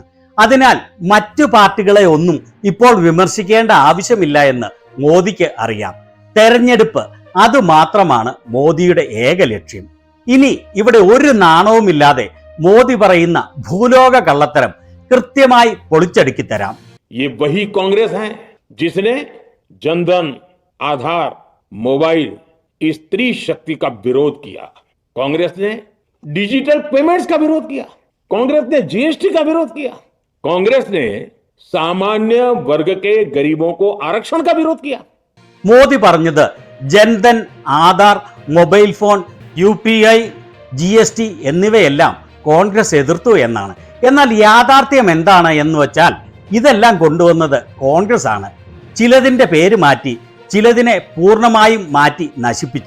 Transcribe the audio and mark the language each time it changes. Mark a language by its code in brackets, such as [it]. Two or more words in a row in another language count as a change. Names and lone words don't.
[ml] അതിനാൽ മറ്റു പാർട്ടികളെ ഒന്നും ഇപ്പോൾ വിമർശിക്കേണ്ട ആവശ്യമില്ല എന്ന് മോദിക്ക് അറിയാം. തെരഞ്ഞെടുപ്പ് അത് മാത്രമാണ് മോദിയുടെ ഏക ലക്ഷ്യം. ഇനി ഇവിടെ ഒരു നാണവുമില്ലാതെ മോദി പറയുന്ന ഭൂലോക കള്ളത്തരം കൃത്യമായി പൊളിച്ചടുക്കി തരാം. [hi] ये वही कांग्रेस है जिसने जनधन, आधार, मोबाइल, स्त्री शक्ति का विरोध किया। कांग्रेस ने [en] digital payments [hi] का विरोध किया। कांग्रेस ने जीएसटी का विरोध किया। कांग्रेस ने सामान्य वर्ग के गरीबों को आरक्षण का विरोध किया। [ml] മോദി പറഞ്ഞത് ജൻധൻ, ആധാർ, മൊബൈൽ ഫോൺ, UPI, GST എന്നിവയെല്ലാം കോൺഗ്രസ് എതിർത്തു എന്നാണ്. എന്നാൽ യാഥാർത്ഥ്യം എന്താണ് എന്ന് വെച്ചാൽ ഇതെല്ലാം കൊണ്ടുവന്നത് കോൺഗ്രസ് ആണ്. ചിലതിൻ്റെ പേര് മാറ്റി, ചിലതിനെ പൂർണ്ണമായും മാറ്റി നശിപ്പിച്ചു.